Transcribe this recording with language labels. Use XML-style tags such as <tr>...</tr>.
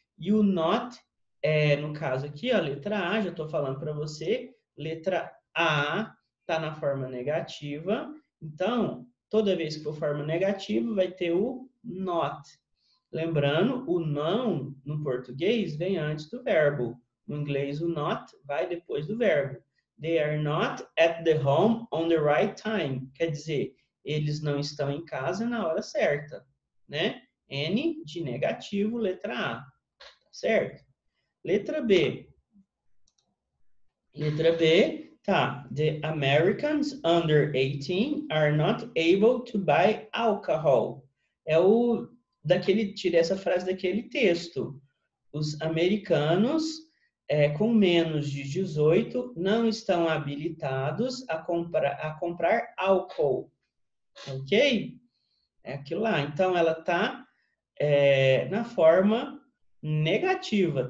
<pt>E o not, no caso aqui, a letra A, já estou falando para você, letra A está na forma negativa. Então, toda vez que for forma negativa, vai ter o not. Lembrando, o não, no português, vem antes do verbo. No inglês, o not vai depois do verbo.</pt> <en>They are not at the home on the right time.</en> <pt>Quer dizer, eles não estão em casa na hora certa, né? N de negativo, letra A, tá certo? Letra B. Letra B, tá.</pt> <en>The Americans under 18 are not able to buy alcohol.</en> <pt>Tirei essa frase daquele texto. Os americanos com menos de 18 não estão habilitados a comprar álcool. Ok? É aquilo lá. Então, ela está na forma negativa.</pt>